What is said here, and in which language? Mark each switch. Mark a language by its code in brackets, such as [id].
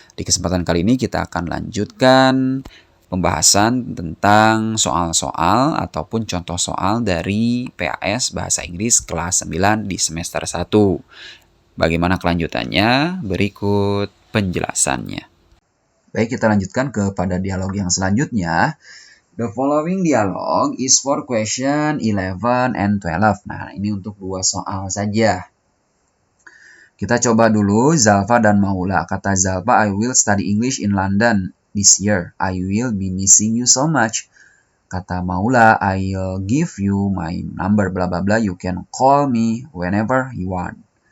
[id] Di kesempatan kali ini kita akan lanjutkan pembahasan tentang soal-soal ataupun contoh soal dari PAS Bahasa Inggris kelas 9 di semester 1. Bagaimana kelanjutannya? Berikut penjelasannya. Baik, kita lanjutkan kepada dialog yang selanjutnya. [en] The following dialogue is for question 11 and 12. [id] Nah, ini untuk dua soal saja. Kita coba dulu Zalfa dan Maula. [en] Kata Zalfa, I will study English in London this year. I will be missing you so much. Kata Maula, I'll give you my number, bla bla bla. You can call me whenever you want.